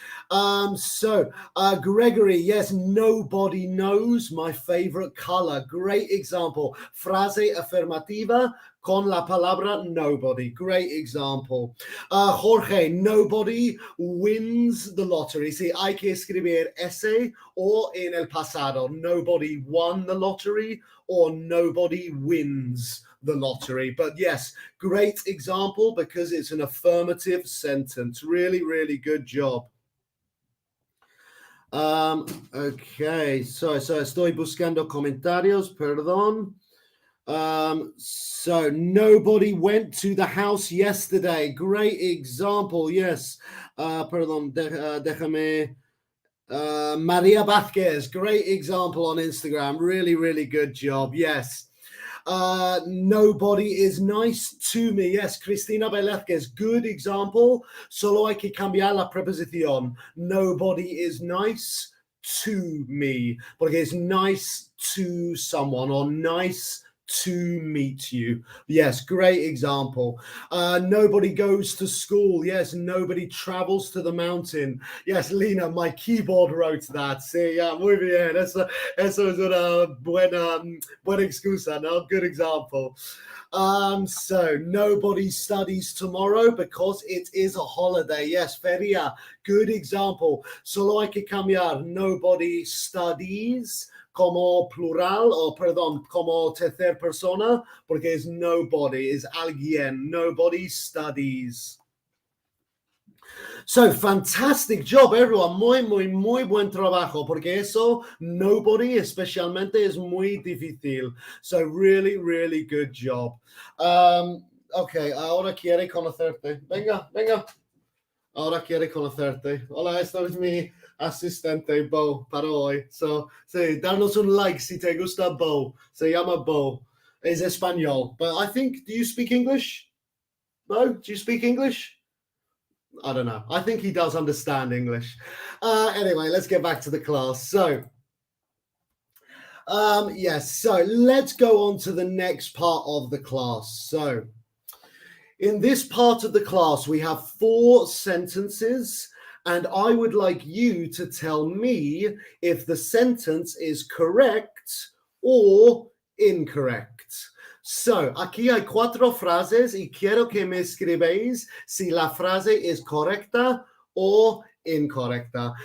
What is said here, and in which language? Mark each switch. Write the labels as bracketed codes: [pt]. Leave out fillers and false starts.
[en] Gregory, yes, nobody knows my favorite color. Great example. [es] Frase afirmativa con la palabra nobody. [en] Great example. Jorge, nobody wins the lottery. [es] Sí, hay que escribir ese o en el pasado. [en] Nobody won the lottery or nobody wins the lottery. But yes, great example because it's an affirmative sentence. Really, really good job. [es] Okay, so estoy buscando comentarios, perdón. [en] So nobody went to the house yesterday. Great example, yes. [es] Perdón, déjame. [en] Maria Vázquez, great example on Instagram. Really, really good job. Yes. Nobody is nice to me. Yes, Cristina Velázquez, good example. [es] Solo hay que cambiar la preposición. [en] Nobody is nice to me, porque it's nice to someone or nice to meet you. Yes, great example. Nobody goes to school. Yes, nobody travels to the mountain. Yes, Lina, my keyboard wrote that. [es] Sí, yeah, muy bien. Eso es una buena excusa, no? [en] Good example. So nobody studies tomorrow because it is a holiday. Yes, feria, good example. [es] Solo hay que cambiar. Nobody studies como plural, o perdón, como tercera persona, porque es nobody, es alguien. Nobody studies. [en] So, fantastic job, everyone. [es] Muy buen trabajo, porque eso, nobody, especialmente, es muy difícil. [en] So, really, really good job. [es] Okay, ahora quiere conocerte. Venga. Ahora quiere conocerte. Hola, esto es mi asistente, Bo, para hoy. So, sí, darnos un like si te gusta Bo. Se llama Bo. Es español. [en] But I think, do you speak English? Bo, do you speak English? I don't know. I think he does understand English. Anyway, let's get back to the class. So, yes, so let's go on to the next part of the class. So, in this part of the class, we have 4 sentences, and I would like you to tell me if the sentence is correct or incorrect. [es] So, aquí hay 4 frases y quiero que me escribáis si la frase es correcta o incorrecta.